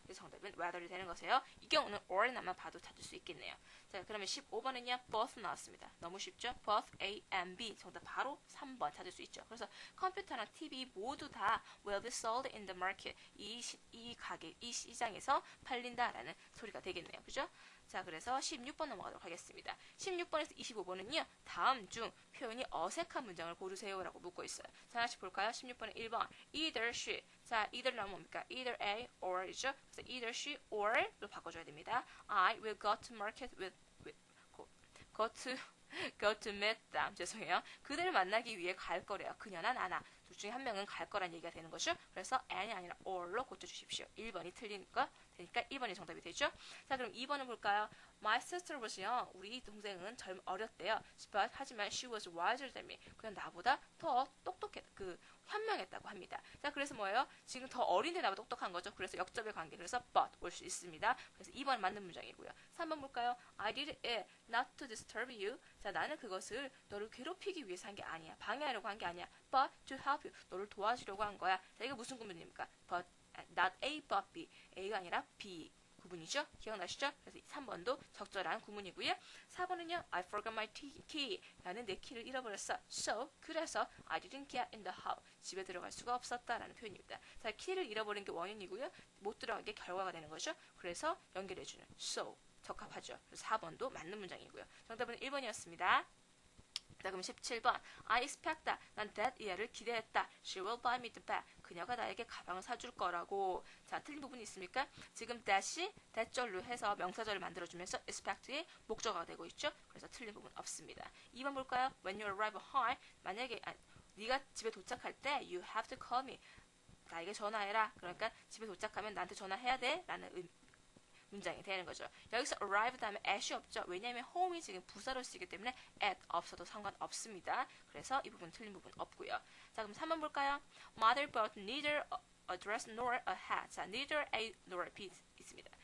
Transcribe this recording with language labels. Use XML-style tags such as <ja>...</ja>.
<ko>그래서 정답은 whether이 되는 것이에요. 이 경우는 or not만 봐도 찾을 수 있겠네요. 자, 그러면 15번은요. both 나왔습니다. 너무 쉽죠? both A and B. 정답 바로 3번 찾을 수 있죠. 그래서 컴퓨터랑 TV 모두 다</ko> <en>will be sold in the market.</en> <ko>이 가게, 이 시장에서 팔린다라는 소리가 되겠네요. 그죠? 자, 그래서 16번 넘어가도록 하겠습니다. 16번에서 25번은요. 다음 중 표현이 어색한 문장을 고르세요라고 묻고 있어요. 자, 하나씩 볼까요? 16번에 1번 either she. 자, either 나오면 뭡니까? either A or이죠. 그래서 either she or로 바꿔줘야 됩니다.</ko> <en>I will go to market go to meet them.</en> <ko>죄송해요. 그들을 만나기 위해 갈 거래요. 그녀나 나나. 둘 중에 한 명은 갈 거란 얘기가 되는 거죠. 그래서 and이 아니라 or로 고쳐주십시오. 1번이 틀린 거 되니까 1번이 정답이 되죠. 자, 그럼 2번은 볼까요?</ko> <en>My sister was young.</en> <ko>우리 동생은 어렸대요.</ko> <en>But</en> <ko>하지만</ko> <en>she was wiser than me.</en> <ko>그냥 나보다 더 현명했다고 합니다. 자, 그래서 뭐예요? 지금 더 어린데 나보다 똑똑한 거죠. 그래서 역접의 관계. 그래서 but 올 수 있습니다. 그래서 2번 맞는 문장이고요. 3번 볼까요?</ko> <en>I did it not to disturb you.</en> <ko>자, 나는 그것을 너를 괴롭히기 위해서 한 게 아니야. 방해하려고 한 게 아니야.</ko> <en>But to help you.</en> <ko>너를 도와주려고 한 거야. 자, 이거 무슨 구문입니까? But not A but B. A가 아니라 B. 구문이죠? 기억나시죠? 그래서 3번도 적절한 구문이고요. 4번은요.</ko> <en>I forgot my key.</en> <ko>나는 내 키를 잃어버렸어.</ko> <en>So,</en> <ko>그래서</ko> <en>I didn't get in the house.</en> <ko>집에 들어갈 수가 없었다라는 표현입니다. 자, 키를 잃어버린 게 원인이고요. 못 들어간 게 결과가 되는 거죠. 그래서 연결해주는 so. 적합하죠. 그래서 4번도 맞는 문장이고요. 정답은 1번이었습니다. 자, 그럼 17번.</ko> <en>I expect that.</en> <ko>난 that 이하를 기대했다.</ko> <en>She will buy me the bag.</en> <ko>그녀가 나에게 가방을 사줄 거라고. 자, 틀린 부분이 있습니까? 지금 that이 that절로 해서 명사절을 만들어주면서 expect의 목적어가 되고 있죠. 그래서 틀린 부분 없습니다. 2번 볼까요?</ko> <en>When you arrive home.</en> <ko>만약에 네가 집에 도착할 때</ko> <en>you have to call me.</en> <ko>나에게 전화해라. 그러니까 집에 도착하면 나한테 전화해야 돼. 라는 문장이 되는 거죠. 여기서 arrive 다음에 at이 없죠. 왜냐하면 home이 지금 부사로 쓰이기 때문에 at 없어도 상관없습니다. 그래서 이 부분 틀린 부분 없고요. 자, 그럼 3번 볼까요?</ko> <en>Mother bought neither a dress nor a hat.</en> <ko>자, neither A nor B 있습니다.</ko>